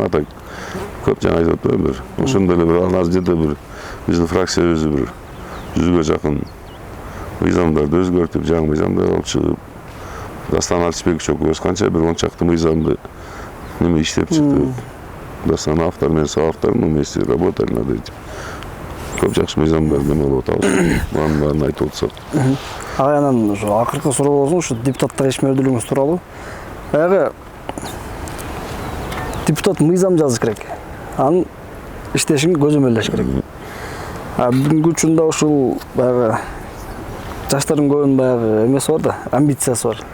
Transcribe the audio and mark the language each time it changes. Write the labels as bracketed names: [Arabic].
[Kyrgyz] А так көп жаңа айтып атпаймынбы бир. Ошондой эле бир аз где-то бир биздин фракция өзү бир 100га жакын мыйзамдарды өзгөртүп, жаңы мыйзамдар алып чыгып, Дастан Артишбекович экөөбүз канча бир 10 чакты мыйзамды неме иштеп чыктык. [Russian] Дастан автор, мен соавтор, мы вместе работали над этим. [Kyrgyz] Көп жакшы мыйзамдар неме болуп атабыз. Мунун баарын айтып отсак. Анан ушу акыркы суроо болсун, ушу депутаттык ишмердүүлүгүңүз тууралуу. Баягы депутат мыйзам жазыш керек. Анын иштешин көзөмөлдөш керек. Бүгүнкү учурда ушул баягы жаштардын көбүнүн баягы эмеси бар да, амбициясы бар.